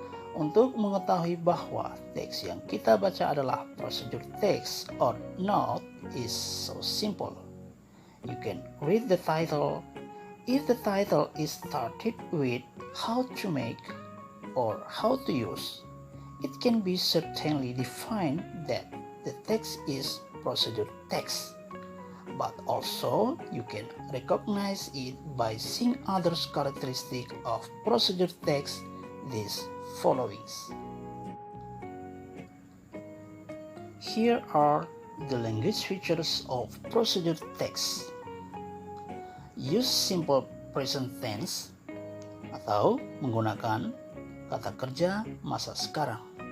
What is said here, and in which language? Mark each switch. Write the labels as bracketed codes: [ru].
[id] Untuk mengetahui bahwa teks yang kita baca adalah [en] procedure text or not is so simple. You can read the title. If the title is started with how to make or how to use, it can be certainly defined that the text is procedure text. But also you can recognize it by seeing other characteristics of procedure text, these followings. Here are the language features of procedure text. Use simple present tense [id] atau menggunakan kata kerja masa sekarang.